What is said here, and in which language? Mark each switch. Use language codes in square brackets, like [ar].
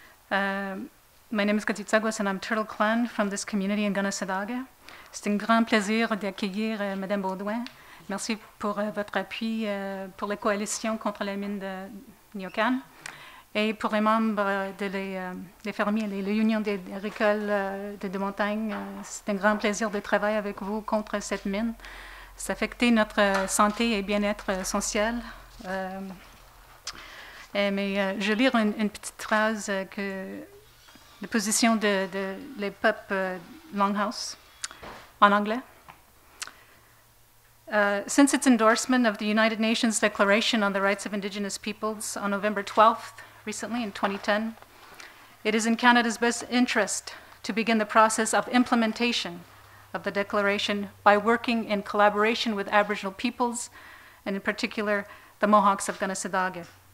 [en] My name is Kanehsatake and I'm Turtle Clan from this community in Kanehsatake. [fr] C'est un grand plaisir d'accueillir Madame Baudouin. Merci pour votre appui pour la coalition contre la mine de Nyocan. Et pour les membres des fermiers, les unions agricoles de montagne, c'est un grand plaisir de travailler avec vous contre cette mine. Ça affecte notre santé et bien-être essentiel. Mais je vais lire une petite phrase que la position de les peuples Longhouse en anglais. [en] Since its endorsement of the United Nations Declaration on the Rights of Indigenous Peoples on November 12th, recently in 2010, it is in Canada's best interest to begin the process of implementation of the Declaration by working in collaboration with Aboriginal peoples, and in particular, the Mohawks of Kanehsatake.